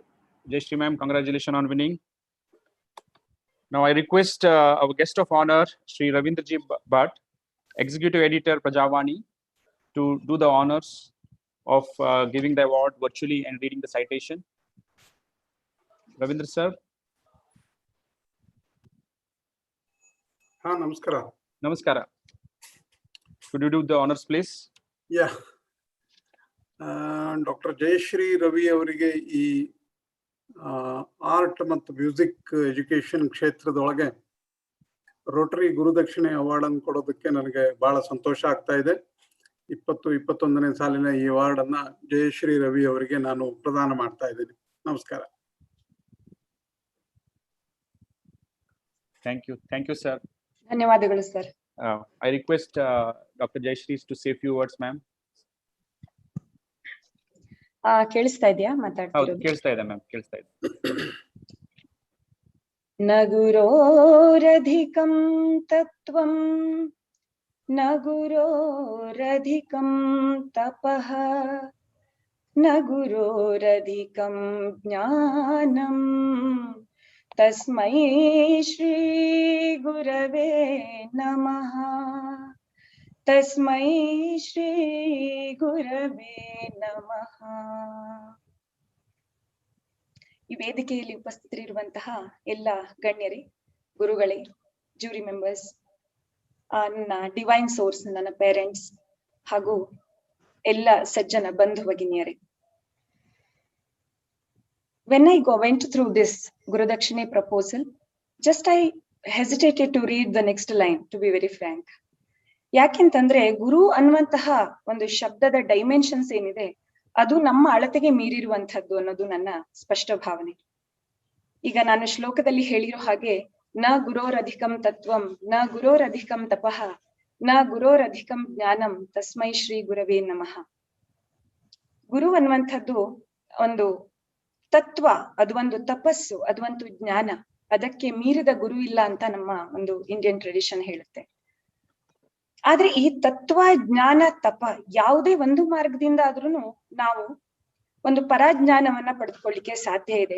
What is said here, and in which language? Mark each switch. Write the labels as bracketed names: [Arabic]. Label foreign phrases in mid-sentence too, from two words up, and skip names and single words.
[English] Jayashree ma'am, congratulations on winning. Now I request our guest of honor, Sri Ravindraji Bhatt, Executive Editor, Prajavani, to do the honors of giving the award virtually and reading the citation. Ravindra sir. [Kannada] Namaskara. Namaskara. [English] Could you do the honors, please? Yeah. Dr. [Kannada] Jayashree Ravi ಅವರಿಗೆ ಈ ಆರ್ಟ್ ಮತ್ತು [English] music education [Kannada] ಕ್ಷೇತ್ರದೊಳಗೆ ರೋಟರಿ ಗುರುದಕ್ಷಿಣೆ ಅವಾರ್ಡ್ ಅನ್ನು ಕೊಡೋದಕ್ಕೆ ನನಗೆ ಬಹಳ ಸಂತೋಷ ಆಗ್ತಾ ಇದೆ. 21ನೇ ಸಾಲಿನ ಈ ಅವಾರ್ಡ್ ಅನ್ನ ಜಯಶ್ರೀ ರವಿ ಅವರಿಗೆ ನಾನು ಪ್ರದಾನ ಮಾಡ್ತಾ ಇದ್ದೀನಿ. ನಮಸ್ಕಾರ. [English] Thank you, sir. [Kannada] ಧನ್ಯವಾದಗಳು ಸರ್. [English] I request Dr. Jayashree to say a few words, ma'am. [Kannada] ಕೇಳಿಸ್ತಾ ಇದೆಯಾ ಮಾತಾಡ್ತಿರೋದು? ಕೇಳಿಸ್ತಾ ಇದೆ ಮ್ಯಾಮ್, ಕೇಳಿಸ್ತಾ ಇದೆ. [Sanskrit] ನ ಗುರೋರಧಿಕಂ ತತ್ವಂ ನ ಗುರೋರಧಿಕಂ ತಪಃ ನ ಗುರೋರಧಿಕಂ ಜ್ಞಾನಂ ತಸ್ಮೈ ಶ್ರೀ ಗುರವೇ ನಮಃ. ತಸ್ಮೈ ಶ್ರೀ ಗುರವೇ ನಮಃ. [Kannada] ಈ ವೇದಿಕೆಯಲ್ಲಿ ಉಪಸ್ಥಿತರಿರುವಂತಹ ಎಲ್ಲ ಗಣ್ಯರೇ, ಗುರುಗಳೇ, [English] jury members, [Kannada] ನನ್ನ [English] divine source, [Kannada] ನನ್ನ ಪೇರೆಂಟ್ಸ್ ಹಾಗೂ ಎಲ್ಲ ಸಜ್ಜನ ಬಂಧು ಭಗಿನಿಯರೇ. [English] When I went through this Gurudakshine proposal, just I hesitated to read the next line, to be very frank. [Kannada] ಯಾಕೆಂತಂದ್ರೆ ಗುರು ಅನ್ನುವಂತಹ ಒಂದು ಶಬ್ದದ ಡೈಮೆನ್ಷನ್ಸ್ ಏನಿದೆ ಅದು ನಮ್ಮ ಅಳತೆಗೆ ಮೀರಿರುವಂತಹದ್ದು ಅನ್ನೋದು ನನ್ನ ಸ್ಪಷ್ಟ ಭಾವನೆ. ಈಗ ನಾನು ಶ್ಲೋಕದಲ್ಲಿ ಹೇಳಿರೋ ಹಾಗೆ [Sanskrit] ನ ಗುರೋರಧಿಕಂ ತತ್ವಂ ನ ಗುರೋರಧಿಕಂ ತಪಃ ನ ಗುರೋರಧಿಕಂ ಜ್ಞಾನಂ ತಸ್ಮೈ ಶ್ರೀ ಗುರವೇ ನಮಃ. [Kannada] ಗುರು ಅನ್ನುವಂಥದ್ದು ಒಂದು ತತ್ವ, ಅದು ಒಂದು ತಪಸ್ಸು, ಅದು ಒಂದು ಜ್ಞಾನ. ಅದಕ್ಕೆ ಮೀರಿದ ಗುರು ಇಲ್ಲ ಅಂತ ನಮ್ಮ ಒಂದು [English] Indian tradition [Kannada] ಹೇಳುತ್ತೆ. ಆದ್ರೆ ಈ ತತ್ವ, ಜ್ಞಾನ, ತಪ ಯಾವುದೇ ಒಂದು ಮಾರ್ಗದಿಂದ ಆದ್ರೂ ನಾವು ಒಂದು ಪರಾಜ್ಞಾನವನ್ನ ಪಡೆದುಕೊಳ್ಳಿಕ್ಕೆ ಸಾಧ್ಯ ಇದೆ.